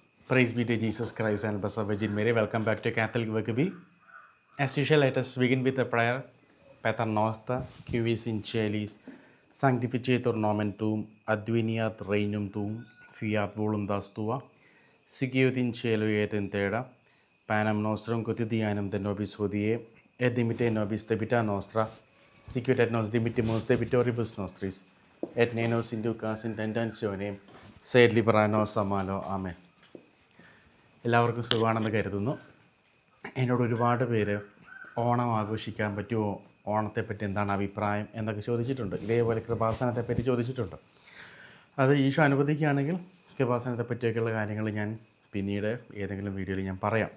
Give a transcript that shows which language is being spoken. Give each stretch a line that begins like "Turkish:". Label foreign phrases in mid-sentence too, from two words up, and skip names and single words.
English: Praise be to Jesus Christ and Blessed Virgin Mary. Welcome back to Catholic Rugby. As usual, let us begin with a prayer.
Latin: Pater noster, cuis in celis, sanctificetur nomen tuum, adveniat regnum tuum, fiat voluntas tua, sicut in cielo et in terra, panem nostrum quotidianum de nobis hodie, et dimitte nobis debita nostra, sicut et nos dimittimus debitoribus nostris, et ne nos inducas in tentationem, sed libera nos a malo.
Malayalam: Amen. എല്ലാവർക്കും സുഖമാണെന്ന് കരുതുന്നു. എന്നോട് ഒരുപാട് പേര് ഓണം ആഘോഷിക്കാൻ പറ്റുമോ, ഓണത്തെപ്പറ്റി എന്താണ് അഭിപ്രായം എന്നൊക്കെ ചോദിച്ചിട്ടുണ്ട്. ഇതേപോലെ കൃപാസനത്തെപ്പറ്റി ചോദിച്ചിട്ടുണ്ട്. അത് ഈശോ അനുവദിക്കുകയാണെങ്കിൽ കൃപാസനത്തെ പറ്റിയൊക്കെയുള്ള കാര്യങ്ങൾ ഞാൻ പിന്നീട് ഏതെങ്കിലും വീഡിയോയിൽ ഞാൻ പറയാം.